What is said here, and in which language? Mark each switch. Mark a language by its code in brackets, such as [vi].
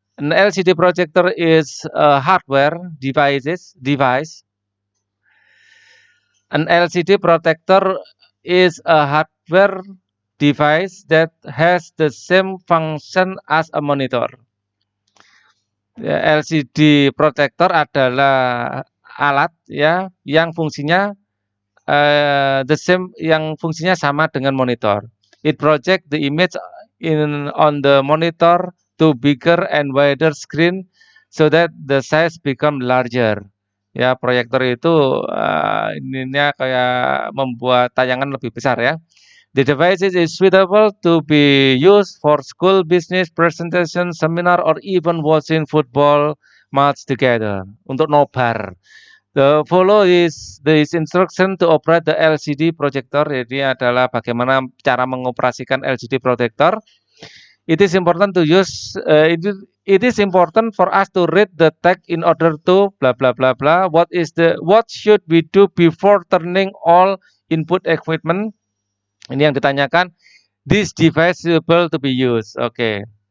[en] An LCD projector is a hardware device. An LCD projector is a hardware device that has the same function as a monitor. [id] LCD projector adalah alat ya yang fungsinya the same, yang fungsinya sama dengan monitor. [en] It project the image on the monitor to bigger and wider screen so that the size become larger. [id] Ya, proyektor itu ininya kayak membuat tayangan lebih besar ya. [en] The device is suitable to be used for school, business, presentation, seminar, or even watching football match together. Untuk nobar. The follow is instruction to operate the LCD projector. [id] Jadi adalah bagaimana cara mengoperasikan LCD projector. [en] It is important to use. It is important for us to read the text in order to blah blah blah blah. What should we do before turning all input equipment? Ini yang ditanyakan. This device is able to be used. Okay.